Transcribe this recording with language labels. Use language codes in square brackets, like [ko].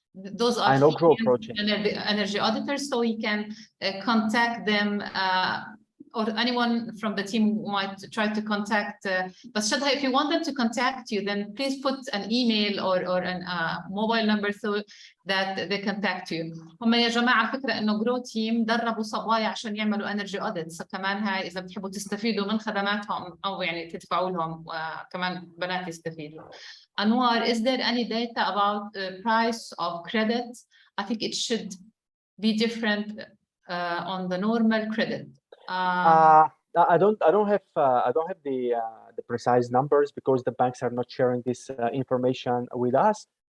[en] Those are energy auditors, so you can contact them, or anyone from the team might try to contact. But Shadha, if you want them to contact you, then please put an email or a mobile number so that they contact you. [ar] هم يا جماعة على فكرة إنه GROW team دربوا صبايا عشان يعملوا energy audits. كمان هاي إذا بتحبوا تستفيدوا من خدماتهم أو يعني تدفعوا لهم كمان بنات يستفيدوا. [en] Anwar, is there any data about the price of credit? I think it should be different on the normal credit. I don't have the precise numbers because the banks are not sharing this information with us.